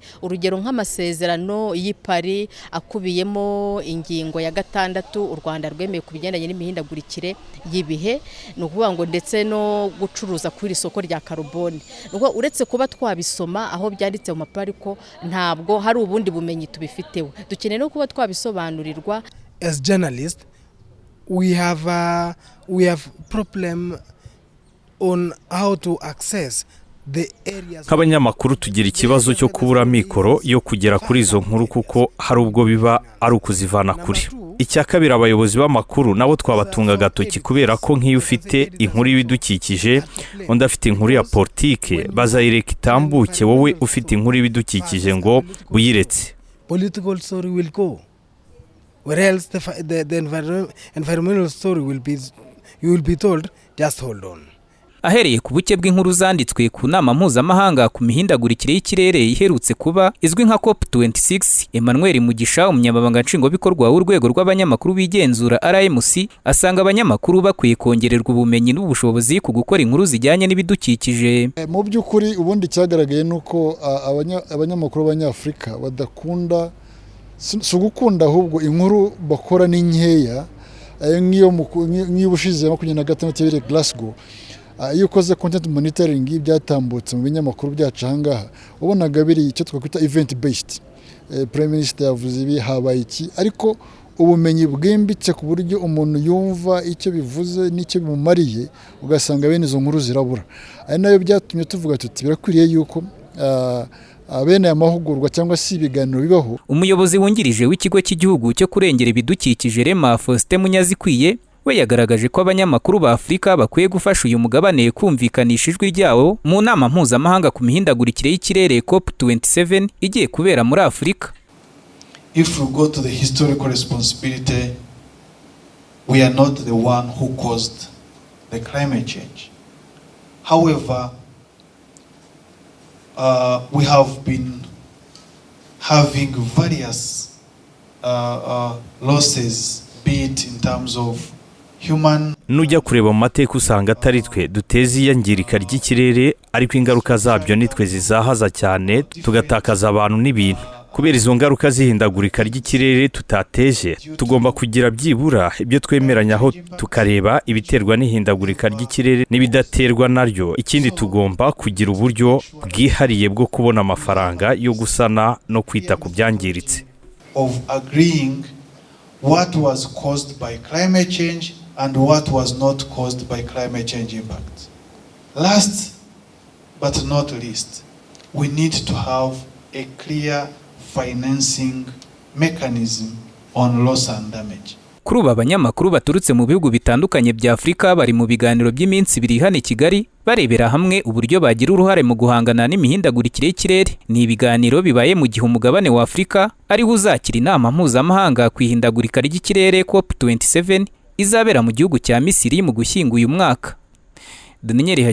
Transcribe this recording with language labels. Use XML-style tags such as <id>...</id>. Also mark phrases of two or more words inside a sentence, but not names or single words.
<rw>Urugero nk'amasezerano y'Ipari akubiyemo ingingo ya 6 u Rwanda rwemeye ku bigendanye n'imihindagurikire y'ibihe, ni ukuvuga ngo ndetse no gucuruza kuri isoko rya karuboni. Uretse kuba twabisoma aho byanditse mu mapuro, ariko ntabwo hari ubundi bumenyi tubifiteho. Dukeneye no kuba twabisobanurirwa.</rw> <en>As journalists, we have problem on how to access the areas.</en> <rw>Nk'abanyamakuru tugira ikibazo cyo kubura mikoro yo kugera kuri izo nkuru, kuko hari ubwo biba ari ukuzivana kuri. Icya kabiri, abayobozi b'amakuru nabo twabatunga agatoki, kubera ko nk'iyo ufite inkuru y'ibidukikije undi afite inkuru ya politike bazayireka itambuke, wowe ufite inkuru y'ibidukikije ngo uyiretse.</rw> <en>Political story will go. Where else the environmental story you will be told, just hold on.</en> <rw>Ahereye ku buke bw'inkuru zanditswe ku nama mpuzamahanga ku mihindagurikire y'ikirere iherutse kuba izwi nka COP26, Emmanuel Mugisha, umunyamabanga nshingwabikorwa w'urwego rw'abanyamakuru bigenzura RMC, asanga abanyamakuru bakwiye kongererwa ubumenyi n'ubushobozi ku gukora inkuru zijyanye n'ibidukikije. Mu by'ukuri ubundi cyagaragaye nuko abanyamakuru b'Abanyafurika badakunda, si ugukunda ahubwo inkuru bakora ni nkeya. Nk'iyo bushize 26 yabereye Glasgow, iyo ukoze</rw> <en>content monitoring</en> <rw>byatambutse mu binyamakuru byacu ahangaha, ubonaga biri icyo twakwita</rw> <en>event based. Prime Minister</en> <rw>yavuze ibi habaye iki, ariko ubumenyi bwimbitse ku buryo umuntu yumva icyo bivuze n'icyo bimumariye, ugasanga bene izo nkuru zirabura. Ari nayo byatumye tuvuga tuti birakwiriye yuko abene amahugurwa cyangwa se ibiganiro bibaho. Umuyobozi wungirije w'ikigo cy'igihugu cyo kurengera ibidukikije Rema Faustin Munyazikwiye we yagaragaje ko abanyamakuru ba Afurika bakwiye gufasha uyu mugabane kumvikanisha ijwi ryawo mu nama mpuzamahanga ku mihindagurikire y'ikirere COP27 igiye kubera muri Afurika.</rw> <en>If we go to the historical responsibility, we are not the one who caused the climate change. However, we have been having various losses, be it in terms of human.</en> <rw>Nujya kureba mu mateka usanga atari twe duteza iyangirika ry'ikirere, ariko ingaruka zabyo nitwe zizahaza cyane, tugatakaza abantu n'ibintu. Kubera izo ngaruka z'ihindagurika ry'ikirere tutateje, tugomba kugira byibura ibyo twemeranyaho, tukareba ibiterwa n'ihindagurika ry'ikirere n'ibidaterwa naryo. Ikindi tugomba kugira uburyo bwihariye bwo kubona amafaranga yo gusana no kwita ku byangiritse.</rw> <en>Of agreeing what was caused by climate change and what was not caused by climate change impact. Last but not least, we need to have a clear financing mechanism on loss and damage.</en> <rw>Kuri ubu abanyamakuru baturutse mu bihugu bitandukanye bya Afurika bari mu biganiro by'iminsi 2 hano i Kigali, barebera hamwe uburyo bagira uruhare mu guhangana n'imihindagurikire y'ikirere. Ni ibiganiro bibaye mu gihe umugabane wa Afurika ari uzakira inama mpuzamahanga ku ihindagurika ry'ikirere COP27 izabera mu gihugu cya Misiri mu Gushyingo uyu mwaka.</rw>